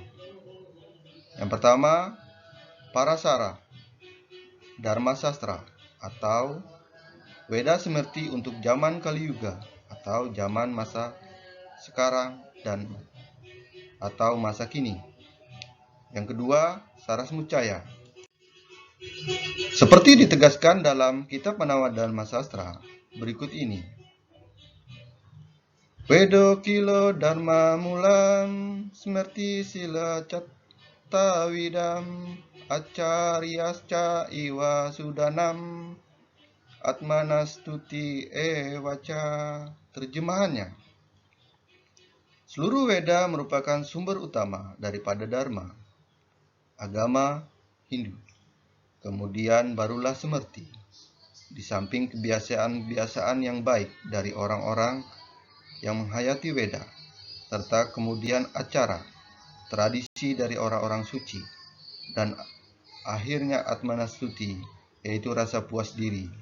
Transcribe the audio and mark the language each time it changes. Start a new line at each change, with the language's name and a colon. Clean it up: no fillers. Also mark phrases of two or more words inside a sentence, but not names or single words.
Indonesian: Yang pertama, Parasara, Dharma Sastra atau Weda Smriti untuk zaman Kali Yuga atau zaman masa sekarang dan atau masa kini. Yang kedua, Sarasmucaya. Seperti ditegaskan dalam kitab Manawa Dharma Sastra berikut ini.
Sanskrit: Wedo kilo dharma mulam smrti sila cattawidam acaryasca iwa sudanam atmanastuti ewaca.
Indonesian: Terjemahannya, seluruh Weda merupakan sumber utama daripada Dharma, agama Hindu. Kemudian barulah Smrti, di samping kebiasaan-kebiasaan yang baik dari orang-orang yang menghayati Weda, serta kemudian acara, tradisi dari orang-orang suci, dan akhirnya Atmanastuti, yaitu rasa puas diri.